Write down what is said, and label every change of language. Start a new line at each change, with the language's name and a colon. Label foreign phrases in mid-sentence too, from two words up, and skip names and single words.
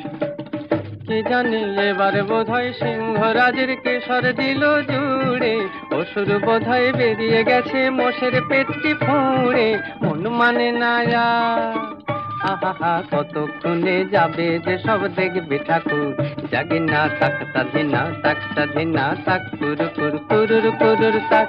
Bangla: কে জানি এবার বোধহয় সিংহরাজের কেশর দিল জুড়ে, অসুর বোধহয় বেরিয়ে গেছে মোষের পেটটি ফুঁড়ে, মন মানে না আহা কতক্ষণে যাবে যে সব দেখবে ঠাকুর, জাগিনা তাকতা ধিনা তাক কুরুর কুরুর কুরুর তাক।